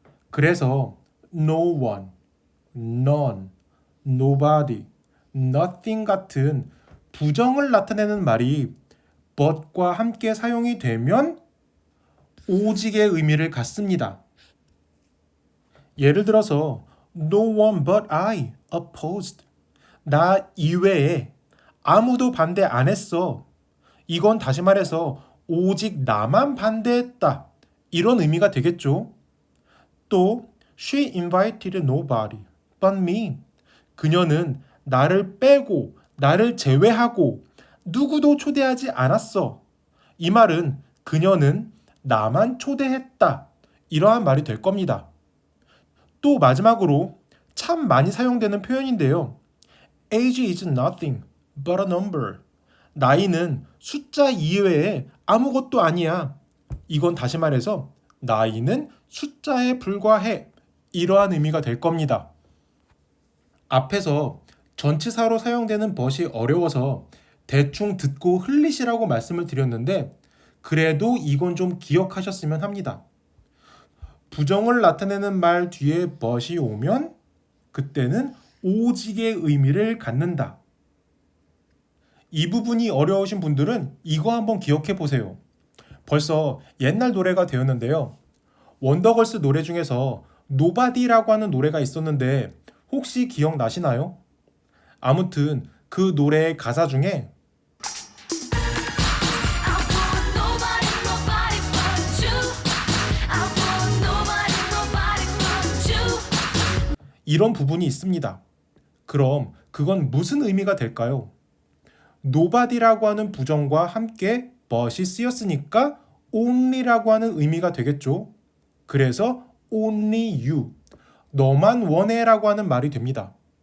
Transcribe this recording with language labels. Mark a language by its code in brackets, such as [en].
[ko] 그래서 no one, none, nobody, nothing 같은 부정을 나타내는 말이 but과 함께 사용이 되면 오직의 의미를 갖습니다. 예를 들어서 [en] no one but I opposed. [ko] 나 이외에 아무도 반대 안 했어. 이건 다시 말해서 오직 나만 반대했다. 이런 의미가 되겠죠. 또 [en] she invited nobody but me. [ko] 그녀는 나를 빼고 나를 제외하고 누구도 초대하지 않았어. 이 말은 그녀는 나만 초대했다. 이러한 말이 될 겁니다. 또 마지막으로 참 많이 사용되는 표현인데요. [en] Age is nothing but a number. [ko] 나이는 숫자 이외에 아무것도 아니야. 이건 다시 말해서 나이는 숫자에 불과해. 이러한 의미가 될 겁니다. 앞에서 전치사로 사용되는 but이 어려워서 대충 듣고 흘리시라고 말씀을 드렸는데 그래도 이건 좀 기억하셨으면 합니다. 부정을 나타내는 말 뒤에 but이 오면 그때는 오직의 의미를 갖는다. 이 부분이 어려우신 분들은 이거 한번 기억해 보세요. 벌써 옛날 노래가 되었는데요. 원더걸스 노래 중에서 노바디라고 하는 노래가 있었는데 혹시 기억나시나요? 아무튼 그 노래의 가사 중에 [en] I want nobody, nobody but you. I want nobody, nobody but you. [ko] 이런 부분이 있습니다. 그럼 그건 무슨 의미가 될까요? nobody라고 하는 부정과 함께 but이 쓰였으니까 only라고 하는 의미가 되겠죠. 그래서 [en] only you, [ko] 너만 원해라고 하는 말이 됩니다.